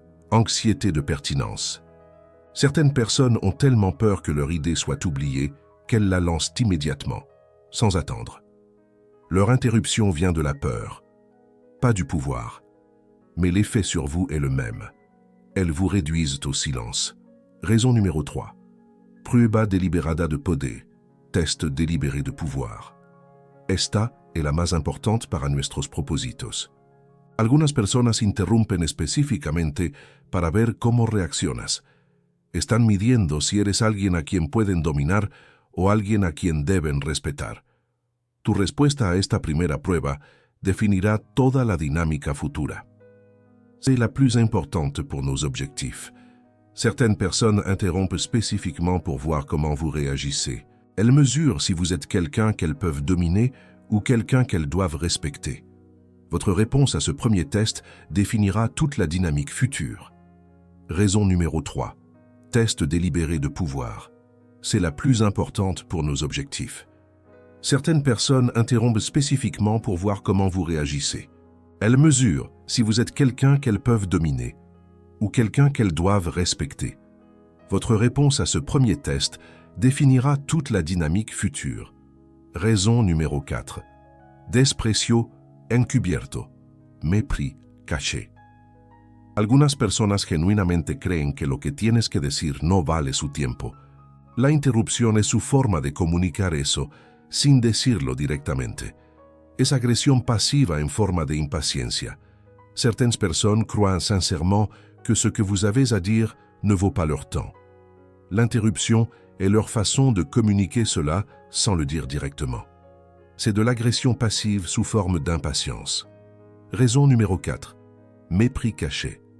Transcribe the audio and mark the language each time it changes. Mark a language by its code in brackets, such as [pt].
[fr] Anxiété de pertinence. Certaines personnes ont tellement peur que leur idée soit oubliée qu'elles la lancent immédiatement, sans attendre. Leur interruption vient de la peur, pas du pouvoir. Mais l'effet sur vous est le même. Elles vous réduisent au silence. Raison numéro 3. [es] Prueba deliberada de poder. [fr] Test délibéré de pouvoir. [es] Esta es la más importante para nuestros propósitos. Algunas personas interrumpen específicamente para ver cómo reaccionas. Están midiendo si eres alguien a quien pueden dominar o alguien a quien deben respetar. Tu respuesta a esta primera prueba definirá toda la dinámica futura. [fr] C'est la plus importante pour nos objectifs. Certaines personnes interrompent spécifiquement pour voir comment vous réagissez. Elles mesurent si vous êtes quelqu'un qu'elles peuvent dominer ou quelqu'un qu'elles doivent respecter. Votre réponse à ce premier test définira toute la dynamique future. Raison numéro 3. Test délibéré de pouvoir. C'est la plus importante pour nos objectifs. Certaines personnes interrompent spécifiquement pour voir comment vous réagissez. Elles mesurent si vous êtes quelqu'un qu'elles peuvent dominer ou quelqu'un qu'elles doivent respecter. Votre réponse à ce premier test définira toute la dynamique future. Raison numéro 4. [es] Desprecio encubierto. [fr] Mépris caché. [es] Algunas personas genuinamente creen que lo que tienes que decir no vale su tiempo. La interrupción es su forma de comunicar eso sin decirlo directamente. Es agresión pasiva en forma de impaciencia. [fr] Certaines personnes croient sincèrement que ce que vous avez à dire ne vaut pas leur temps. L'interruption est leur façon de communiquer cela sans le dire directement. C'est de l'agression passive sous forme d'impatience. Raison numéro 4. Mépris caché.